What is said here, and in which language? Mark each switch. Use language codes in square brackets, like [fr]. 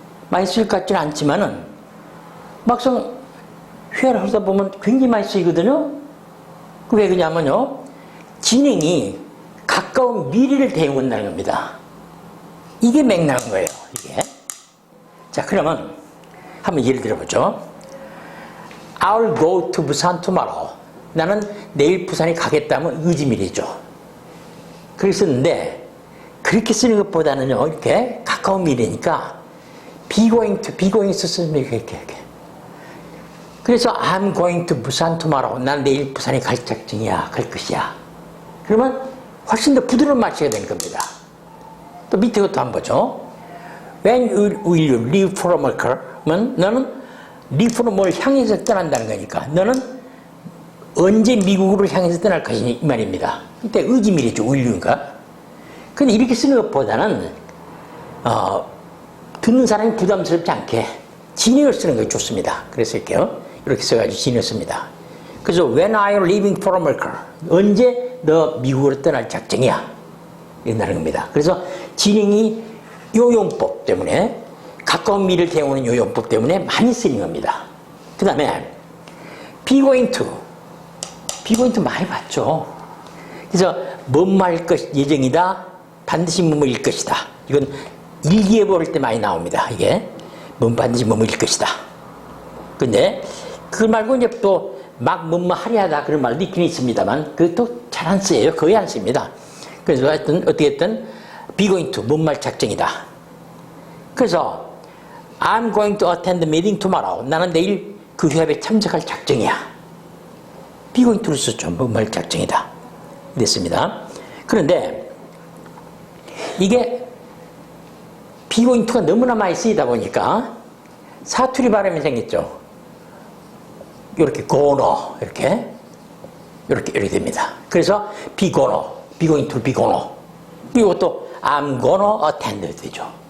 [ko] 많이 쓸 것 같지는 않지만은 막상 회화를 하다 보면 굉장히 많이 쓰이거든요. 왜 그러냐면요, 진행이 가까운 미래를 대응한다는 겁니다. 이게 맥락인 거예요, 이게. 자, 그러면 한번 예를 들어보죠. [en] I'll go to Busan tomorrow. [ko] 나는 내일 부산에 가겠다면 의지밀이죠. 그랬었는데 그렇게 쓰는 것보다는요, 이렇게 가까운 미래니까 be going to 쓰면 이렇게. 그래서 [en] I'm going to Busan tomorrow. [ko] 난 내일 부산에 갈 작정이야, 갈 것이야. 그러면 훨씬 더 부드러운 말씨가 되는 겁니다. 또 밑에 것도 한번 보죠. [en] When will you leave for America? [ko] 너는 리프로 뭘 향해서 떠난다는 거니까 너는 언제 미국으로 향해서 떠날 것이니 이 말입니다. 이때 의지밀이죠. 의류인가. 근데 이렇게 쓰는 것보다는 듣는 사람이 부담스럽지 않게 진행을 쓰는 것이 좋습니다. 그래서 이렇게 써가지고 진행을 씁니다. 그래서 [en] when are you leaving for America? [ko] 언제 너 미국으로 떠날 작정이야? 이런다는 겁니다. 그래서 진행이 요용법 때문에 가까운 미래를 대응하는 요용법 때문에 많이 쓰이는 겁니다. 그 다음에 be going to 많이 봤죠. 그래서 뭐뭐할 것 예정이다. 반드시 뭐뭐일 것이다. 이건 일기예보 볼 때 많이 나옵니다. 이게 반드시 뭐뭐일 것이다. 근데 그 말고 이제 또 막 뭐뭐 하려 하다 그런 말도 있긴 있습니다만 그것도 잘 안 쓰여요. 거의 안 씁니다. 그래서 하여튼 어떻게든 be going to 뭐뭐할 작정이다. 그래서 [en] I'm going to attend the meeting tomorrow. [ko] 나는 내일 그 회합에 참석할 작정이야. be going to를 썼죠. 뭐뭐할 작정이다. 이랬습니다. 그런데 이게 be going to가 너무나 많이 쓰이다 보니까 사투리 발음이 생겼죠. 이렇게 gonna 이렇게 됩니다. 그래서 be going to be gonna. 그리고 또 I'm gonna attend 되죠.